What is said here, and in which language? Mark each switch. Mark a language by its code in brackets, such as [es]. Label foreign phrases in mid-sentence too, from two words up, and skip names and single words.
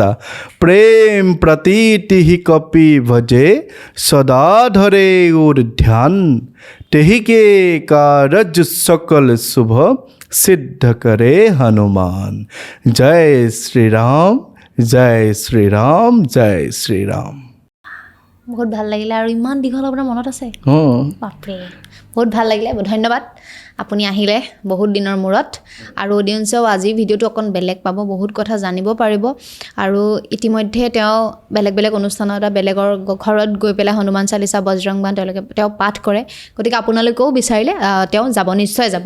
[awa] प्रेम प्रतीति ही कपि भजे सदा धरे और ध्यान। तेहि के कारज सकल शुभ सिद्ध करे हनुमान जय श्री राम जय श्री राम जय श्री राम [as] বহুত ভাল লাগিলে আৰু ইমান দীঘল আপোনাৰ মনত আছে অঁ বাপৰে বহুত ভাল লাগিলে ধন্যবাদ আপুনি আহিলে বহুত দিনৰ মূৰত আৰু অডিয়েন্সেও আজি ভিডিঅ'টো অকণ বেলেগ পাব বহুত কথা জানিব পাৰিব আৰু ইতিমধ্যে তেওঁ বেলেগ বেলেগ অনুষ্ঠানত বেলেগৰ ঘৰত গৈ পেলাই হনুমান চালিচা বজৰং বাণ তেওঁ পাঠ কৰে গতিকে আপোনালোকেও বিচাৰিলে তেওঁ যাব নিশ্চয় যাব